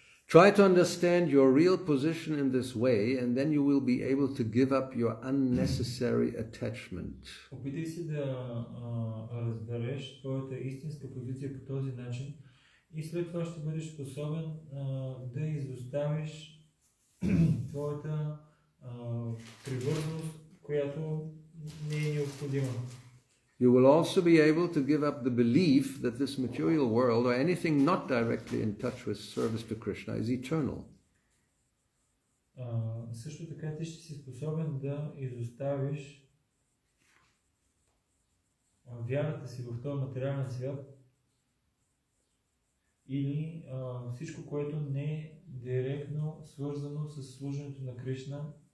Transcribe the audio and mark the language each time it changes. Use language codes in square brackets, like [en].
[en] Try to understand your real position in this way, and then you will be able to give up your unnecessary attachment. [bg] Опитай се да разбереш твоята истинска позиция по този начин и след това ще бъдеш способен да изоставиш твоята привързаност, която не е необходима. [en] You will also be able to give up the belief that this material world or anything not directly in touch with service to Krishna is eternal. [bg] Също така ти ще си способен да изоставиш вярата си в този материален свят или всичко, което не е директно свързано с служенето на Кришна.